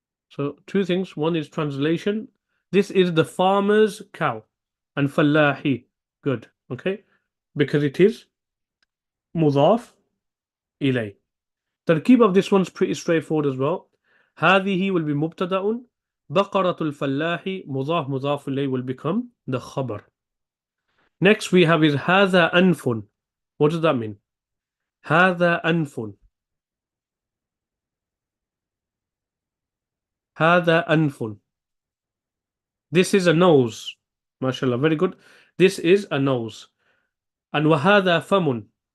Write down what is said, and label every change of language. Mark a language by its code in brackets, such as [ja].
[en] So two things. One is translation. This is the farmer's cow. And فلاحي. Good. Okay. Because it is مضاف إليه. Tarkib of this one's pretty straightforward as well. هذه will be مبتدأ. [ar] بقرة الفلاح مضاف مضاف إليه [en] will become the khabar. Next we have is [ar] هذا أنف. [en] What does that mean? [ar] هذا أنف. هذا أنف. [en] This is a nose. MashaAllah, very good. This is a nose. And [ar] وهذا فم.